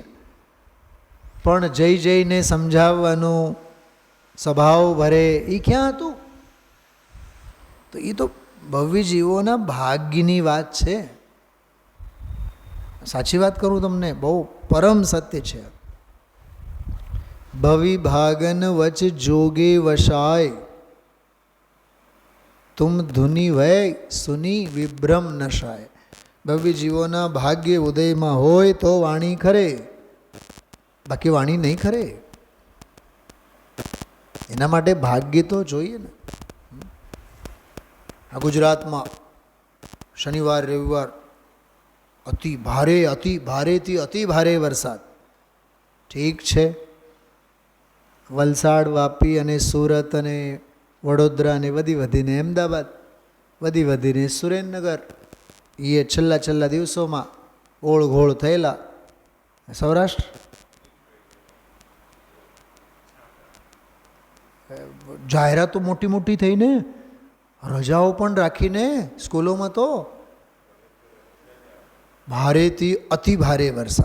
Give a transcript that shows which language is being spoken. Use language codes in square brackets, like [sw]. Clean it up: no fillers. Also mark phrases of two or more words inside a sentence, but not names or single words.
[gu] પણ જઈને સમજાવવાનું, સ્વભાવ ભરે, એ ક્યાં હતું? તો એ તો ભવ્ય જીવોના ભાગ્યની વાત છે. સાચી વાત કરું તમને, બહુ પરમ સત્ય છે. [hi] भवि भागन वच जोगे वशाय, तुम धुनि वै सुनी विभ्रम नशाय. [gu] ભવ્ય જીવોના ભાગ્ય ઉદય મેં હોય તો વાણી ખરે, બાકી વાણી નહીં ખરે. એના માટે ભાગ્ય તો જોઈએ ને. આ ગુજરાત મેં શનિવાર રવિવાર અતિ ભારે થી અતિ ભારે વરસાદ. [hi] ठीक है, [gu] વલસાડ, વાપી અને સુરત અને વડોદરા ને વધી વધીને અમદાવાદ, વધી વધીને સુરેન્દ્રનગર, એ છેલ્લા દિવસોમાં ઓળઘોળ થયેલા. સૌરાષ્ટ્ર જાહેરાતો મોટી મોટી થઈને, રજાઓ પણ રાખીને સ્કૂલોમાં તો ભારેથી અતિ ભારે વરસાદ.